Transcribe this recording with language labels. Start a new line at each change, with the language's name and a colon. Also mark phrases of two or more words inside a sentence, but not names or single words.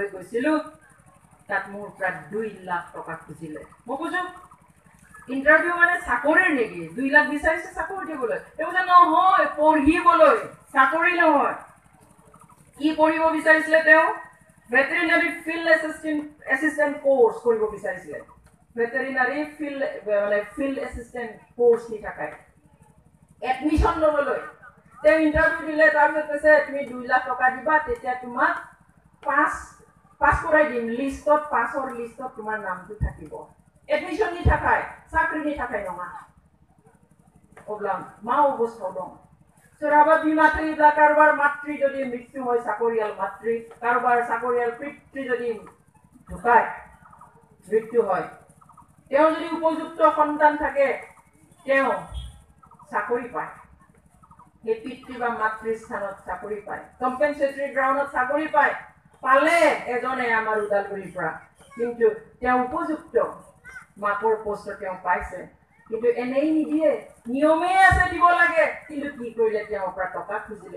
Assamese: গৈছিলোঁ তাত মোৰ প্ৰায় 2 লাখ টকা খুজিলে মই কৈছোঁ ইণ্টাৰভিউ মানে চাকৰিৰ নেকি 2 লাখ বিচাৰিছে চাকৰি দিবলৈ এইবোলে নহয় পঢ়িবলৈ চাকৰি নহয় কি পঢ়িব বিচাৰিছিলে তেওঁ ভেটেৰিনাৰী ফিল্ড এছিষ্টেণ্ট কোৰ্চ কৰিব বিচাৰিছিলে ভেটেৰিনাৰী ফিল্ড এছিষ্টেণ্ট কোৰ্চ নি থাকায় এডমিশ্যন ল'বলৈ তেওঁ ইণ্টাৰভিউ দিলে তাৰপিছত কৈছে তুমি 2 লাখ টকা দিবা তেতিয়া তোমাক পাছ কৰাই দিম লিষ্টত পাছৰ লিষ্টত তোমাৰ নামটো থাকিব এডমিশ্যন নি থাকায় চাকৰিनि
Bodo: थाखाय नङा अब्ला मा अबस्थायाव दं सोरहाबा बिमा थैब्ला कारोबार मातृ
Assamese: যদি মৃত্যু হয় চাকৰিয়াল মাতৃ কাৰোবাৰ চাকৰিয়াল পিতৃ যদি ঢুকায় মৃত্যু হয় তেওঁ যদি উপযুক্ত সন্তান থাকে তেওঁ চাকৰি পায় সেই পিতৃ বা মাতৃস্থানত চাকৰি পায়, কম্পেনচেটৰী গ্ৰাউণ্ডত চাকৰি পায়, পালে এজনে আমাৰ ওদালগুৰিৰ পৰা, কিন্তু তেওঁ উপযুক্ত মাকৰ পোষ্টত তেওঁ পাইছে, কিন্তু এনেই নিদিয়ে, নিয়মেই আছে দিব লাগে, কিন্তু কি কৰিলে তেওঁৰ পৰা টকা খুজিলে।